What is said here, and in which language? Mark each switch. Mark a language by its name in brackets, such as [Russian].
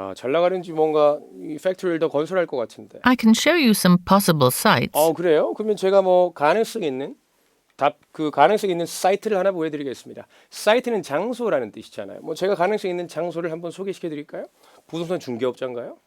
[Korean] 잘 나가는지 뭔가 이 팩토리를 더 건설할 것 같은데. [English] I can show you some possible sites. [Korean] 그래요? 그러면 제가 뭐 가능성 있는 그 가능성 있는 사이트를 하나 보여드리겠습니다. 사이트는 장소라는 뜻이잖아요. 뭐 제가 가능성 있는 장소를 한번 소개시켜드릴까요? 부동산 중개업자인가요?